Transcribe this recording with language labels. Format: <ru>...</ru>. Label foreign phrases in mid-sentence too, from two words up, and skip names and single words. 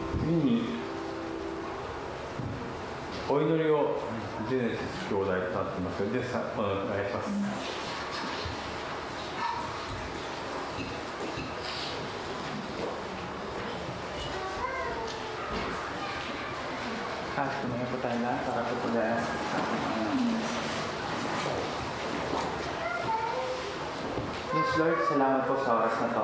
<ja>次にお祈りをジェネシス兄弟となっていますので、お願いします。</ja> <tl>Tumayo po tayo na para po pala</tl> <en>Yes, Lord,</en> <tl>salamat po sa oras na to.</tl>